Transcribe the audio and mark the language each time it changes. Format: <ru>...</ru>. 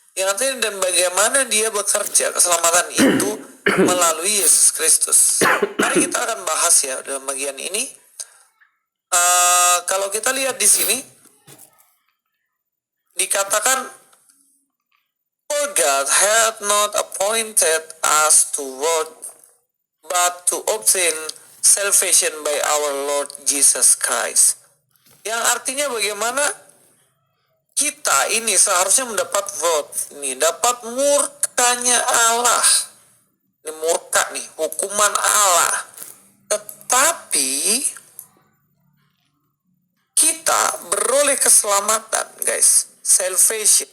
<id>Yang artinya dan bagaimana dia bekerja, keselamatan itu melalui Yesus Kristus. Mari kita akan bahas ya dalam bagian ini. Kalau kita lihat di sini dikatakan,</id> <en>for God hath not appointed us to wrath, but to obtain salvation by our Lord Jesus Christ.</en> <id>Yang artinya bagaimana kita ini seharusnya mendapat wrath, ini dapat murkanya Allah. Ini murka nih, hukuman Allah. Tetapi kita beroleh keselamatan, guys. Salvation.</id>